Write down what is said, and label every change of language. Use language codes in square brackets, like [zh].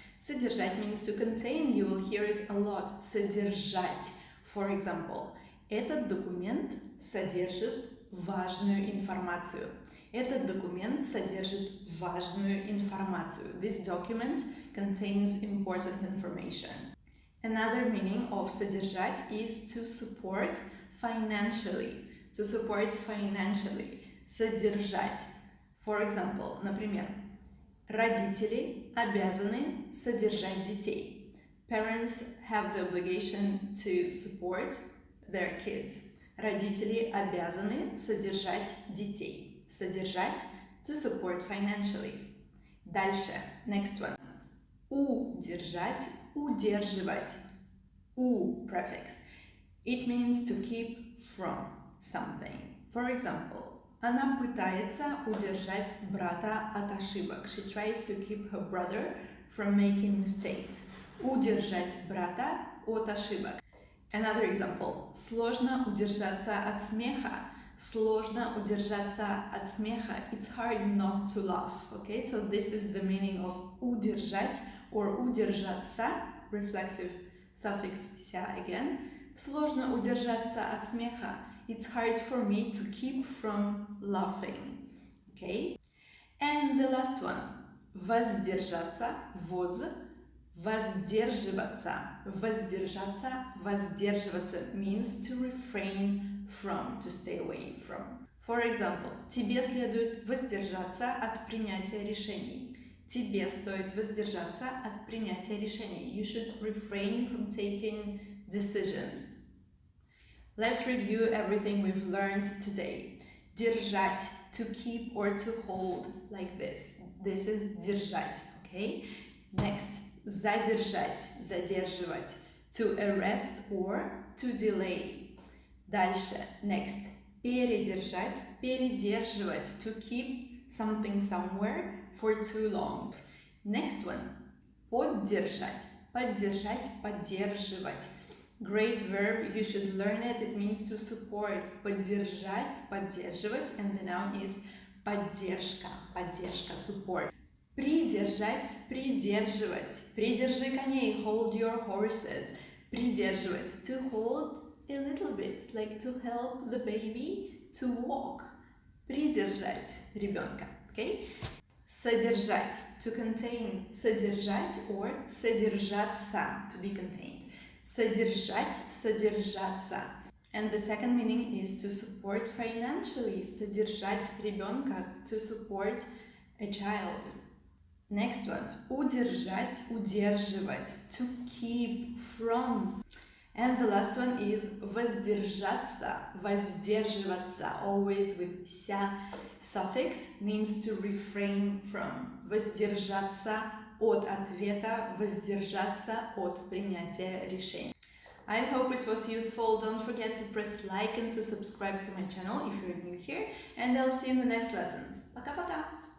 [en] Содержать means to contain, you will hear it a lot. Содержать. For example, [ru] Этот документ содержит важную информацию. Этот документ содержит важную информацию. [en] This document contains important information. Another meaning of содержать is to support financially. To support financially. [ru] Содержать. [en] For example, [ru] например, родители обязаны содержать детей. [en] Parents have the obligation to support their kids. [ru] Родители обязаны содержать детей. [en] Содержать to support financially. [ru] Дальше, [en] next one. [ru] Удержать, удерживать. У prefix. [en] It means to keep from something. For example, [ru] она пытается удержать брата от ошибок. [en] She tries to keep her brother from making mistakes. [ru] Удержать брата от ошибок. [en] Another example. [ru] Сложно удержаться от смеха. Сложно удержаться от смеха. [en] It's hard not to laugh. Okay, so this is the meaning of удержать or удержаться. Reflexive suffix ся again. [ru] Сложно удержаться от смеха. [en] It's hard for me to keep from laughing. Okay? And the last one. Воздержаться. Воз. [ru] Воздерживаться. Воздержаться. [en] Воздерживаться means to refrain from, to stay away from. For example, [ru] тебе следует воздержаться от принятия решений. Тебе стоит воздержаться от принятия решений. [en] You should refrain from taking decisions. Let's review everything we've learned today. Держать, to keep or to hold, like this. This is держать, okay? Next, задержать, задерживать, to arrest or to delay. [ru] Дальше, [en] next, передержать, передерживать, to keep something somewhere for too long. Next one, [ru] поддержать, поддержать, поддерживать. [en] Great verb, you should learn it. It means to support. Поддержать, поддерживать, and the noun is поддержка, поддержка, support. [ru] Придержать, придерживать. Придержи коней, [en] hold your horses. Придерживать, to hold a little bit, like to help the baby to walk. [ru] Придержать ребенка, okay? [en] Содержать, to contain. Содержать or содержаться, to be contained. [ru] Содержать, содержаться. [en] And the second meaning is to support financially. [ru] Содержать ребенка, [en] to support a child. Next one. Удержать, удерживать, to keep from. And the last one is воздержаться, воздерживаться, always with ся suffix, means to refrain from. [ru] Воздержаться от ответа, воздержаться от принятия решений. [en] I hope it was useful. Don't forget to press like and to subscribe to my channel if you're new here. And I'll see you in the next lessons. [ru] Пока-пока!